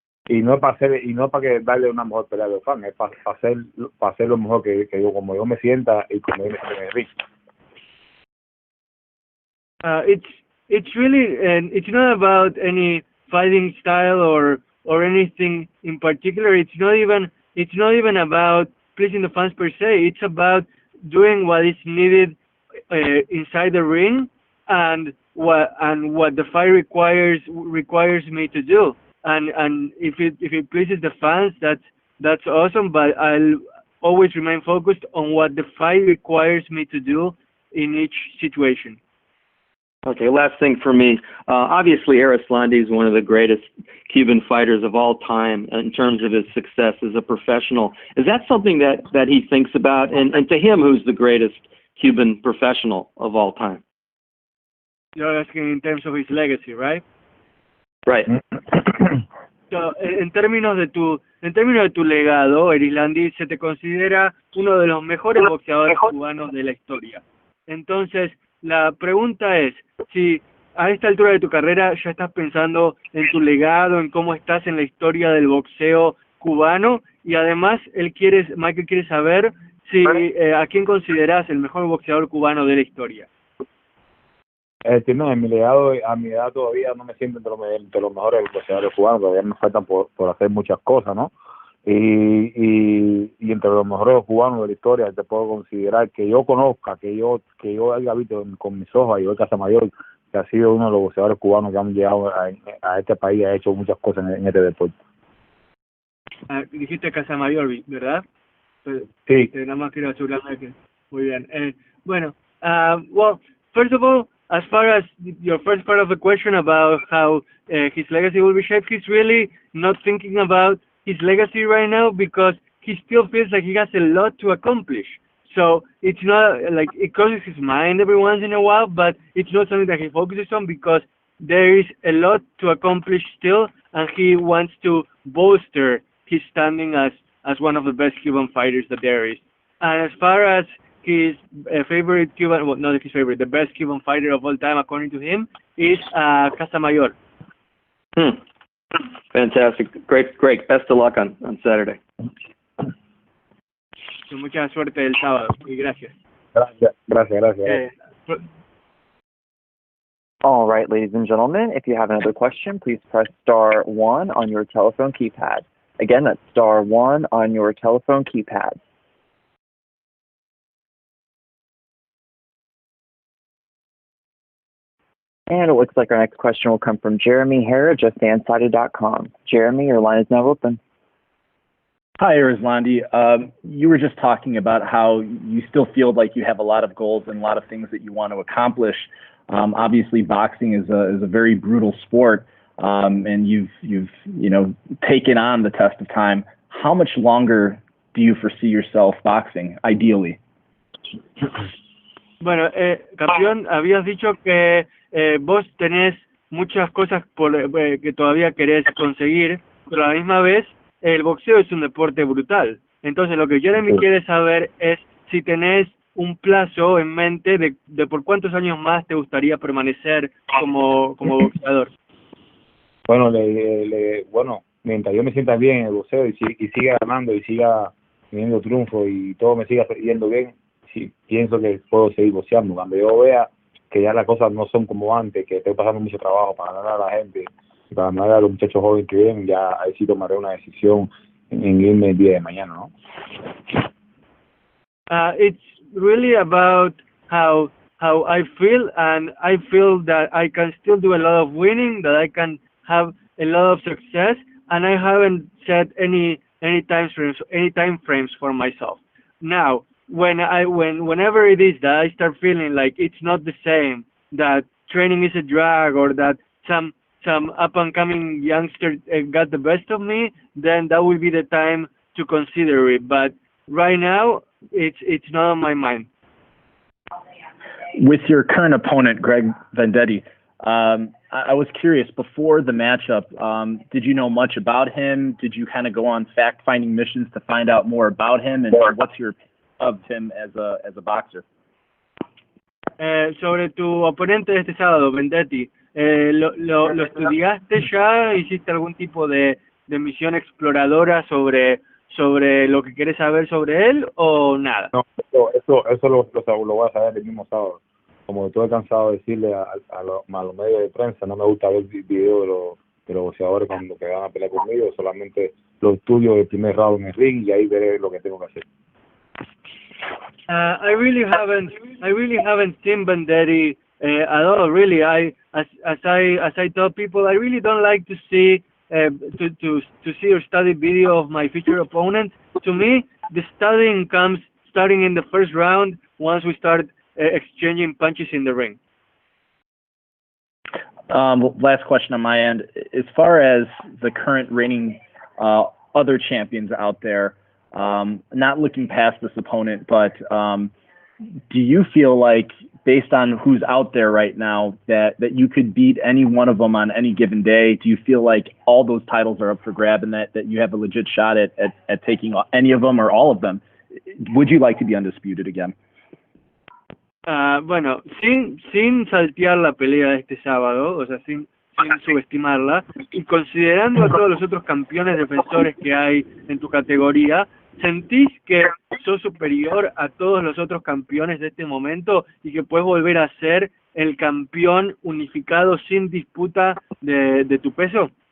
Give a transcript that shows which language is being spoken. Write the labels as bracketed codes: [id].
[es] Y no es para que darle una mejor pelea a los fans, es para hacer lo mejor que yo, como yo me sienta y como yo me siento en el ring. [en] It's really, and it's not about any fighting style or anything in particular. It's not even about pleasing the fans per se. It's about doing what is needed inside the ring and what the fight requires me to do. And if it pleases the fans, that's awesome. But I'll always remain focused on what the fight requires me to do in each situation. Okay, last thing for me. Obviously, Erislandy is one of the greatest Cuban fighters of all time in terms of his success as a professional. Is that something that he thinks about? And to him, who's the greatest Cuban professional of all time? You're asking in terms of his legacy, right? Right. So, [es] en términos de tu legado, Erislandy, se te considera uno de los mejores boxeadores cubanos de la historia. Entonces, la pregunta es, si a esta altura de tu carrera ya estás pensando en tu legado, en cómo estás en la historia del boxeo cubano, y además Michael quiere saber si a quién consideras el mejor boxeador cubano de la historia. No, en mi legado, a mi edad todavía no me siento entre los mejores boxeadores cubanos, todavía me faltan por hacer muchas cosas, ¿no? Y entre los mejores cubanos de la historia te puedo considerar que yo conozca, que yo haya visto con mis ojos a Joel Casamayor, que ha sido uno de los boxeadores cubanos que han llegado a este país, ha hecho muchas cosas en este deporte. Dijiste Casamayor, ¿verdad? Sí. Nada más quiero asegurarme que... Muy bien. Bueno, [en] well, first of all, as far as your first part of the question about how his legacy will be shaped, he's really not thinking about his legacy right now because he still feels like he has a lot to accomplish. So it's not like it crosses his mind every once in a while, but it's not something that he focuses on because there is a lot to accomplish still, and he wants to bolster his standing as one of the best Cuban fighters that there is. And as far as his favorite Cuban, well, not his favorite, the best Cuban fighter of all time, according to him, is Casamayor. Fantastic. Great. Best of luck on Saturday. [es] Mucha suerte el sábado y gracias. Gracias. [en] All right, ladies and gentlemen, if you have another question, please press star one on your telephone keypad. Again, that's star one on your telephone keypad. And it looks like our next question will come from Jeremy Hare at JustFansided.com. Jeremy, your line is now open. Hi, Erislandy. You were just talking about how you still feel like you have a lot of goals and a lot of things that you want to accomplish. Obviously, boxing is a very brutal sport, and you've taken on the test of time. How much longer do you foresee yourself boxing, ideally? [es] Bueno, campeón, habías dicho que vos tenés muchas cosas que todavía querés conseguir, pero a la misma vez el boxeo es un deporte brutal. Entonces lo que Jeremy quiere saber es si tenés un plazo en mente de por cuántos años más te gustaría permanecer como boxeador. Bueno, bueno, mientras yo me sienta bien en el boxeo y siga ganando y siga teniendo triunfo y todo me siga yendo bien, sí, pienso que puedo seguir boxeando. Cuando yo vea que ya las cosas no son como antes, que estoy pasando mucho trabajo para ganar a la gente y para ganar a los muchachos jóvenes que vienen, ya ahí sí tomaré una decisión en irme el día de mañana, ¿no? [en] It's really about how I feel, and I feel that I can still do a lot of winning, that I can have a lot of success, and I haven't set any time frames for myself. Now, whenever it is that I start feeling like it's not the same, that training is a drag, or that some up and coming youngster got the best of me, then that will be the time to consider it. But right now, it's not on my mind. With your current opponent, Greg Vendetti, I was curious, before the matchup, did you know much about him? Did you kind of go on fact-finding missions to find out more about him? And what's your opinion of him as a boxer? [es] Sobre tu oponente de este sábado, Vendetti, ¿lo estudiaste ya? ¿Hiciste algún tipo de misión exploradora sobre lo que quieres saber sobre él o nada? No, eso lo voy a saber el mismo sábado. Como estoy cansado de decirle a los medios de prensa, no me gusta ver videos de los boxeadores cuando que van a pelear conmigo, solamente los estudio del primer round en el ring y ahí veré lo que tengo que hacer. [en] I really haven't seen Vendetti at all. Really, as I tell people, I really don't like to see to see or study video of my future opponent. To me, the studying comes starting in the first round once we start exchanging punches in the ring. Last question on my end. As far as the current reigning other champions out there, not looking past this opponent, but do you feel like, based on who's out there right now, that you could beat any one of them on any given day? Do you feel like all those titles are up for grab and that you have a legit shot at taking any of them or all of them? Would you like to be undisputed again? [es] Bueno, sin saltear la pelea de este sábado, o sea, sin subestimarla, y considerando a todos los otros campeones defensores que hay en tu categoría, ¿sentís que sos superior a todos los otros campeones de este momento y que puedes volver a ser el campeón unificado sin disputa de tu peso?